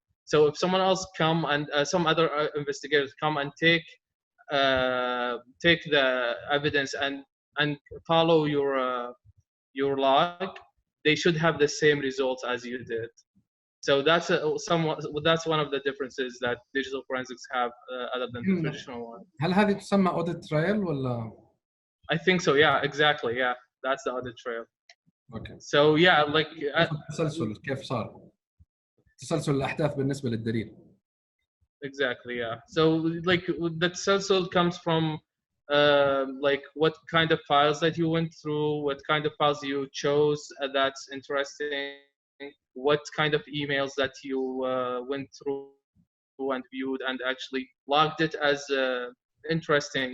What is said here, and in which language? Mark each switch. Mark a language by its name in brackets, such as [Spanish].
[English] So if someone else come and some other investigators come and take the evidence and follow your log, they should have the same results as you did. So that's one of the differences that digital forensics have other than the traditional one. [Arabic] هل هذه تسمى audit trail ولا؟ [English] I think so. Yeah, exactly. Yeah, that's the audit trail. Okay. So yeah, like [Arabic] التسلسل كيف صار؟ تسلسل الأحداث بالنسبة للدليل. [English] Exactly. Yeah. So like the tesselsel comes from like what kind of files that you went through, what kind of files you chose that's interesting, what kind of emails that you went through and viewed and actually logged it as interesting.